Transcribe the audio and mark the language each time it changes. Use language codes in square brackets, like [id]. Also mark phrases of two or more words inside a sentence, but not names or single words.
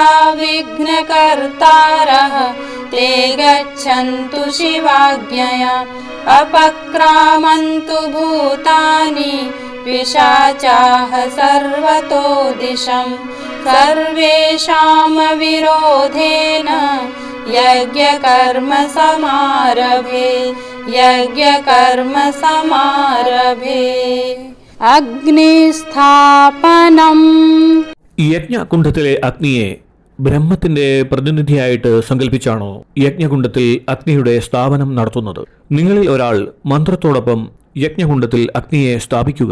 [sa] विघ्नकर्तारः ते गच्छन्तु शिवाज्ञया अपक्रामन्तु भूतानि पिशाचाः सर्वतो दिशं सर्वेषां विरोधेन यज्ञकर्म समारभे അഗ്നിസ്ഥാപനം. [ml] യജ്ഞകുണ്ഡത്തിലെ അഗ്നിയെ ബ്രഹ്മത്തിന്റെ പ്രതിനിധിയായിട്ട് സങ്കല്പിച്ചാണോ യജ്ഞകുണ്ഡത്തിൽ അഗ്നിയുടെ സ്ഥാപനം നടത്തുന്നത്? നിങ്ങളിൽ ഒരാൾ മന്ത്രത്തോടൊപ്പം യജ്ഞകുണ്ഡത്തിൽ അഗ്നിയെ സ്ഥാപിക്കുക.